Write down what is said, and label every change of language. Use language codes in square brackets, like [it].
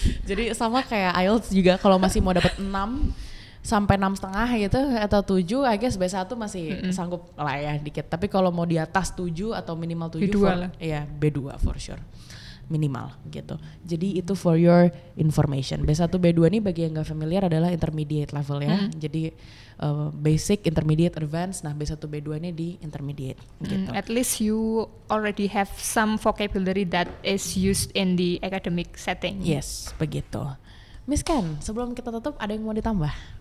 [id] Jadi sama kayak IELTS juga kalau masih mau dapat 6 sampai 6,5 gitu atau 7, [en] I guess [id] B1 masih sanggup lah ya dikit. Tapi kalau mau di atas 7 atau minimal 7 B2 lah. Iya, B2 [en] for sure. [id] Minimal gitu. Jadi itu [en] for your information. [id] B1, B2 ini bagi yang gak familiar adalah intermediate level ya. Jadi basic, intermediate, advanced. Nah B1, B2 ini di intermediate gitu. [en] At least you already have some vocabulary that is used in the academic setting. [id] Yes, begitu. Miss Ken, sebelum kita tutup ada yang mau ditambah?